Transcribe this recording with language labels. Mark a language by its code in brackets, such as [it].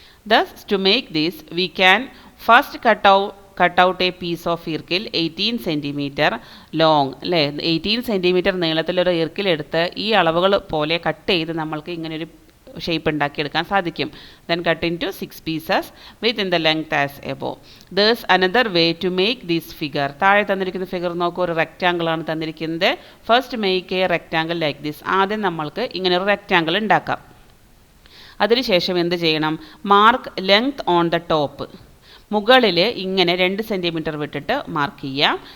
[en] Thus, to make this, we can first cut out a piece of [ml] ഈർക്കിൽ 18 centimetre long അല്ലേ? 18 centimetre നീളത്തിലൊരു ഈർക്കിൽ എടുത്ത് ഈ അളവുകൾ പോലെ കട്ട് ചെയ്ത് നമ്മൾക്ക് ഇങ്ങനൊരു ഷേപ്പ് ഉണ്ടാക്കിയെടുക്കാൻ സാധിക്കും. [en] Then cut into 6 pieces within the length as above. There's another way to make this figure. [ml] താഴെ തന്നിരിക്കുന്ന ഫിഗർ നോക്കൂ, ഒരു റെക്റ്റാങ്കിൾ ആണ് തന്നിരിക്കുന്നത്. [en] First make a rectangle like this. [ml] ആദ്യം നമ്മൾക്ക് ഇങ്ങനെ ഒരു റെക്റ്റാങ്കിൾ ഉണ്ടാക്കാം. അതിനുശേഷം എന്ത് ചെയ്യണം? [en] Mark length on the top. [ml] മുകളിൽ ഇങ്ങനെ 2 സെൻറ്റിമീറ്റർ വിട്ടിട്ട് മാർക്ക് ചെയ്യാം.